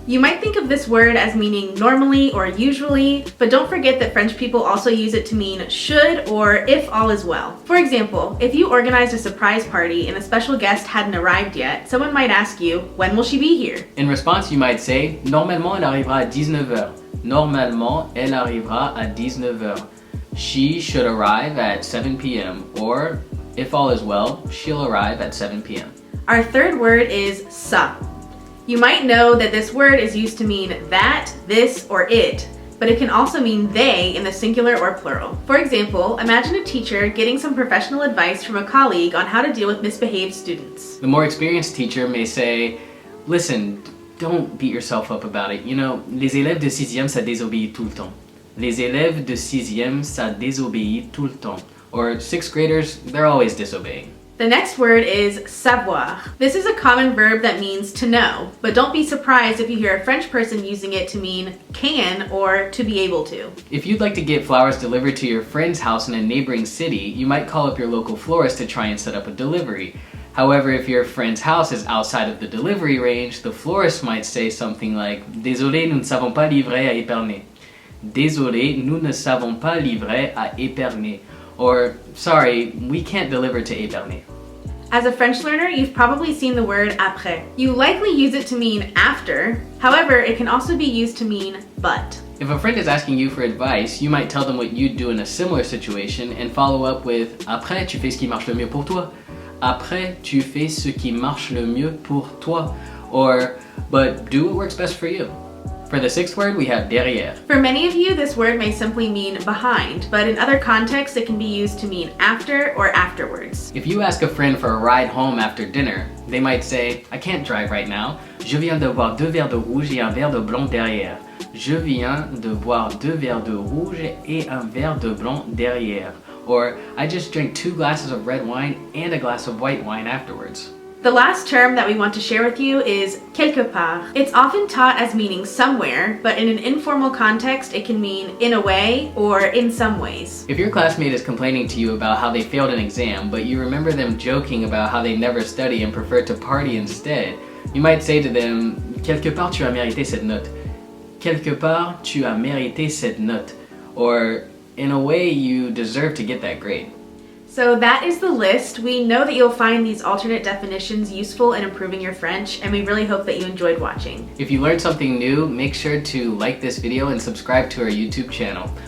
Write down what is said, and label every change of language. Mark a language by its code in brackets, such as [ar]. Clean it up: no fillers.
[en] You might think of this word as meaning normally or usually, but don't forget that French people also use it to mean should or if all is well. For example, if you organized a surprise party and a special guest hadn't arrived yet, someone might ask you, when will she be here? In response, you might say, [fr] normalement elle arrivera à 19h. Normalement elle arrivera à 19h. [en] She should arrive at 7 p.m. Or, if all is well, she'll arrive at 7 p.m. Our third word is ça. You might know that this word is used to mean that, this, or it, but it can also mean they in the singular or plural. For example, imagine a teacher getting some professional advice from a colleague on how to deal with misbehaved students. The more experienced teacher may say, listen, don't beat yourself up about it. You know, [fr] les élèves de 6e, ça désobéit tout le temps. Les élèves de 6e, ça désobéit tout le temps. [en] Or 6th graders, they're always disobeying. The next word is savoir. This is a common verb that means to know, but don't be surprised if you hear a French person using it to mean can or to be able to. If you'd like to get flowers delivered to your friend's house in a neighboring city, you might call up your local florist to try and set up a delivery. However, if your friend's house is outside of the delivery range, the florist might say something like, [fr] Désolé, nous ne savons pas livrer à Épernay. Désolé, nous ne savons pas livrer à Épernay. [en] Or, sorry, we can't deliver to Épernay. As a French learner, you've probably seen the word après. You likely use it to mean after. However, it can also be used to mean but. If a friend is asking you for advice, you might tell them what you'd do in a similar situation and follow up with [fr] Après, tu fais ce qui marche le mieux pour toi. Après, tu fais ce qui marche le mieux pour toi. [en] Or, but do what works best for you. For the sixth word, we have derrière. For many of you, this word may simply mean behind, but in other contexts, it can be used to mean after or afterwards. If you ask a friend for a ride home after dinner, they might say, I can't drive right now. [fr] Je viens de boire 2 verres de rouge et un verre de blanc derrière. Je viens de boire 2 verres de rouge et un verre de blanc derrière. [en] Or, I just drank 2 glasses of red wine and a glass of white wine afterwards. The last term that we want to share with you is quelque part. It's often taught as meaning somewhere, but in an informal context, it can mean in a way or in some ways. If your classmate is complaining to you about how they failed an exam, but you remember them joking about how they never study and prefer to party instead, you might say to them, [fr] quelque part tu as mérité cette note. Quelque part tu as mérité cette note. [en] Or, in a way, you deserve to get that grade. So that is the list. We know that you'll find these alternate definitions useful in improving your French, and we really hope that you enjoyed watching. If you learned something new, make sure to like this video and subscribe to our YouTube channel.